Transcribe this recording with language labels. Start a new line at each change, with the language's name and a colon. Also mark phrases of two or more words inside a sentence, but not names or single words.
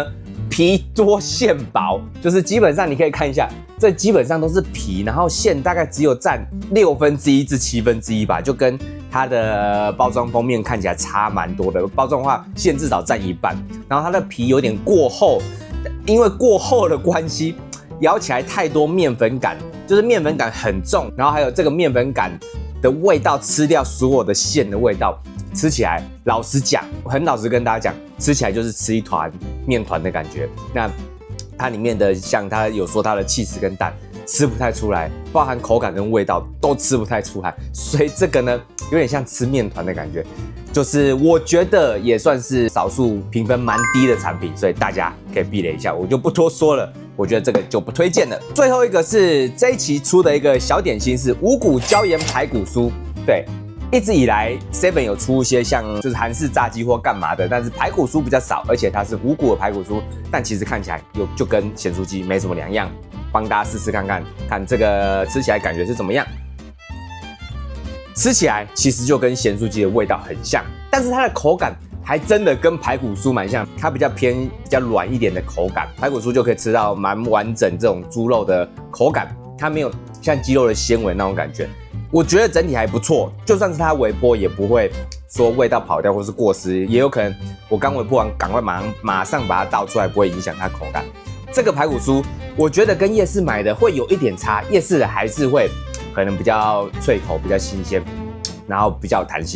Chinese: 皮多餡薄，就是基本上你可以看一下，這基本上都是皮，然後餡大概只有占1/6至1/7吧，就跟它的包裝封面看起來差蠻多的。包裝的話，餡至少占1半，然後它的皮有點過厚，因為過厚的關係，咬起來太多麵粉感，就是麵粉感很重，然後還有這個麵粉感的味道吃掉所有的餡的味道。吃起來，老實講，我很老實跟大家講，吃起來就是吃一團麵團的感覺。那它裡面的像它有說它的起司跟蛋吃不太出來，包含口感跟味道都吃不太出來，所以這個呢有點像吃麵團的感覺。就是我覺得也算是少數評分蠻低的產品，所以大家可以避雷一下，我就不多說了。我覺得這個就不推薦了。最後一個是這一期出的一個小點心是五穀椒鹽排骨酥，對。一直以來 ，Seven 有出一些像就是韓式炸雞或幹嘛的，但是排骨酥比較少，而且它是五穀的排骨酥，但其實看起來就跟鹹酥雞沒什麼兩樣。幫大家試試看看，看這個吃起來感覺是怎麼樣？吃起來其實就跟鹹酥雞的味道很像，但是它的口感還真的跟排骨酥蠻像，它比較偏比較軟一點的口感，排骨酥就可以吃到蠻完整這種豬肉的口感，它沒有像雞肉的纖維那種感覺。我覺得整體還不錯，就算是它微波也不會說味道跑掉或是過濕，也有可能我剛微波完趕快馬上把它倒出來，不會影響它口感。這個排骨酥我覺得跟夜市買的會有一點差，夜市的還是會可能比較脆口，比較新鮮，然後比較有彈性。